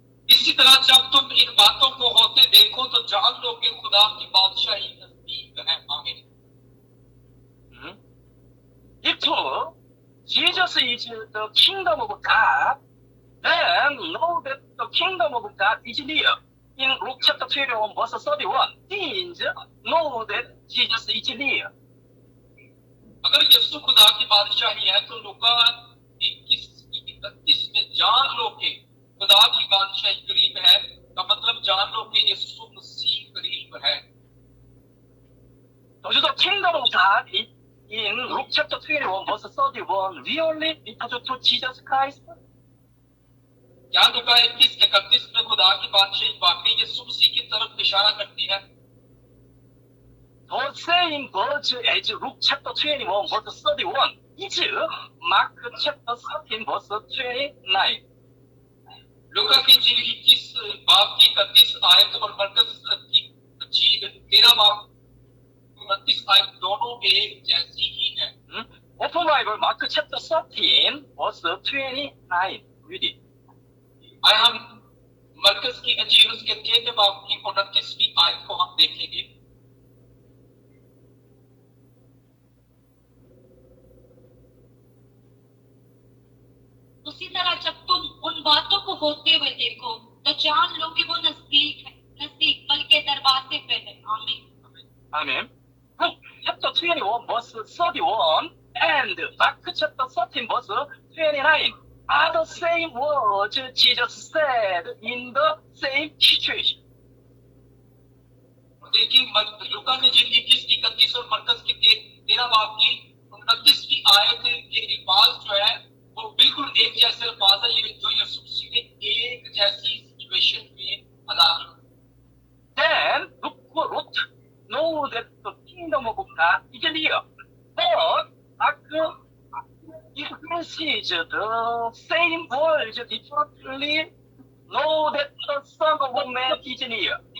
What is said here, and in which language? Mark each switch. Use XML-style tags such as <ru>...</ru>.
<hi>इसी तरह जब तुम इन बातों को होते देखो तो जान लो कि खुदा की बादशाही नजदीक है। आमीन।</hi> <en>If Jesus is the kingdom of God, Then know that the kingdom of God is near. In Luke chapter 21, verse 31, means know that Jesus is near.</en> <hi>अगर यीशु खुदा की बादशाही है तो लूका 21:31 में जान लो कि खुदा की बादशाही करीब है, का मतलब जान लो कि यीशु मसीह करीब है।</hi> <en>So the kingdom of God in Luke chapter 21, verse 31, really refers to Jesus Christ.</en> <hi>क्या लूका 21:31 में खुदा की बादशाही वाकई यीशु मसीह की तरफ इशारा करती है?</hi> <en>The same verse as Luke chapter 21, verse 31 is Mark chapter 13, verse 29.</en> <hi>लूका की इंजील 21 बाब की 31 आयत और मरकज की इंजील 13 बाब 29 आयत दोनों एक जैसी ही है।</hi> <en>Open Bible, Mark chapter 13, verse 29. Read it.</en> <hi>आए हम मरकज की इंजील उसके 13 बाब की 29वीं आयत को हम देखेंगे। उसी तरह जब तुम उन बातों को होते हुए देखो तो जान लो कि वो नजदीक है, नजदीक बल्कि दरवाजे पे है। आमीन।</hi> <en>Amen. Luke chapter 21, verse 31 and Mark chapter 13, verse 29 are the same words Jesus said in the same situation.</en> <hi>देखिए लूका ने इंजील 21 की 31 और मरकज की 13 बाब की 29वीं आयत के अल्फाज जो है वो बिल्कुल एक जैसे अल्फाज है जो यीशु मसीह ने एक जैसी सिचुएशन में अदा की।</hi> <en>Then Luke wrote, know that the kingdom of God is near. But Mark expresses the same words differently. Know that the Son of Man is near.</en>